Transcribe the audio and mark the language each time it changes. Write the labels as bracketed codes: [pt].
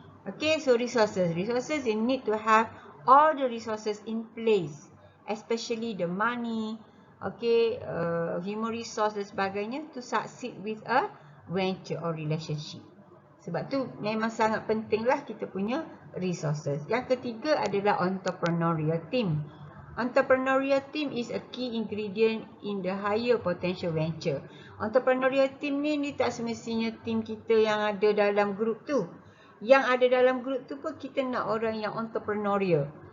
[en] Okay, so resources you need to have all the resources in place, especially the money, okay, human resource [ms] dan sebagainya, [en] to succeed with a venture or relationship. [ms] Sebab tu memang sangat penting lah kita punya resources. Yang ketiga adalah entrepreneurial team. [en] Entrepreneurial team is a key ingredient in the higher potential venture. [ms] Entrepreneurial team ni tak semestinya team kita yang ada dalam grup tu. Yang ada dalam grup tu pun kita nak orang yang entrepreneurial.